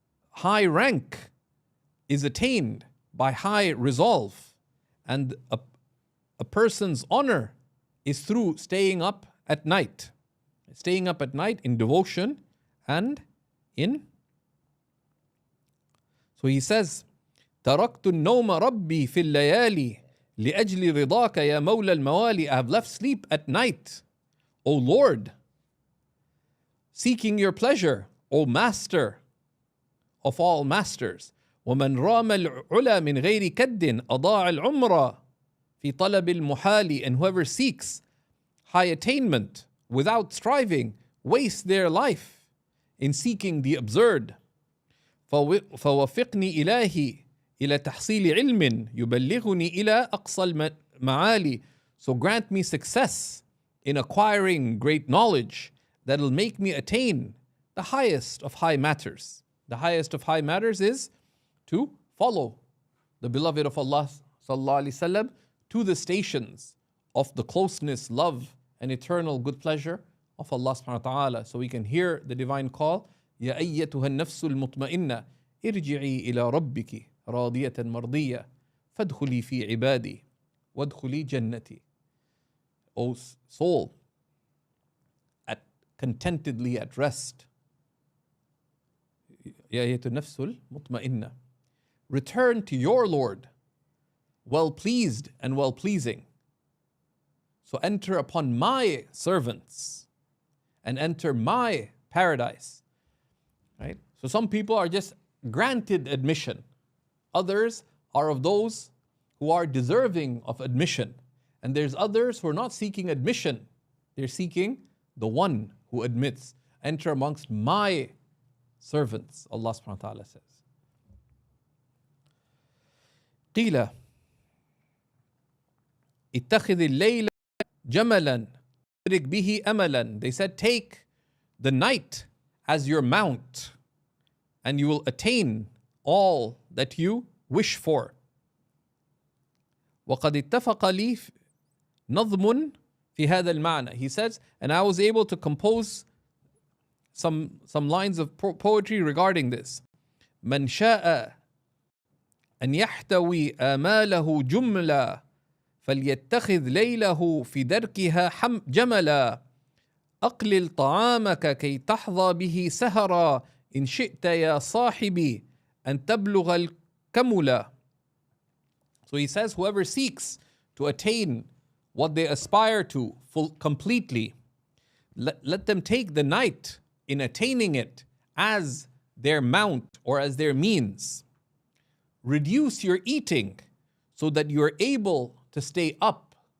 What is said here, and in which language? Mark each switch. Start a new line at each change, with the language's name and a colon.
English: High rank is attained by high resolve, and a person's honor is through staying up at night. Staying up at night in devotion and in. So he says,
Arabic: تركت النوم ربي في الليالي لأجل رضاك يا مولى الموالي.
English: I have left sleep at night, O Lord, seeking your pleasure, O Master of all masters.
Arabic: ومن رام العلا من غير كد أضاع العمر في طلب المحال.
English: And whoever seeks high attainment without striving wastes their life in seeking the absurd.
Arabic: فوفقني إلهي إلى تحصيل علم يبلغني إلى أقصى المعالي.
English: So grant me success in acquiring great knowledge that will make me attain the highest of high matters. The highest of high matters is to follow the beloved of Allah sallallahu alaihi wasallam to the stations of the closeness, love, and eternal good pleasure of Allah subhanahu wa ta'ala. So we can hear the divine call,
Arabic: يا أيتها النفس المطمئنة ارجعي إلى ربك راضية مرضية فادخلي في عبادي وادخلي جنتي.
English: O soul, contentedly at rest.
Arabic: يا أيتها النفس المطمئنة.
English: Return to your Lord, well pleased and well pleasing. So enter upon my servants and enter my paradise. Right? So some people are just granted admission. Others are of those who are deserving of admission. And there's others who are not seeking admission. They're seeking the one who admits. Enter amongst my servants, Allah subhanahu wa ta'ala says.
Arabic: قيل اتخذ الليل جملا تدرك به أملا.
English: They said, take the night as your mount and you will attain all that you wish for.
Arabic: وقد اتفق لي نظم في هذا المعنى.
English: He says, and I was able to compose some lines of poetry regarding this.
Arabic: من شاء أن يحتوي آماله جملة فليتخذ ليله في دركها جملا أقلل طعامك كي تحظى به سهرا إن شئت يا صاحبي أن تبلغ الكملا.
English: So he says, whoever seeks to attain what they aspire to completely, let them take the night in attaining it as their mount or as their means. Reduce your eating so that you are able to stay up.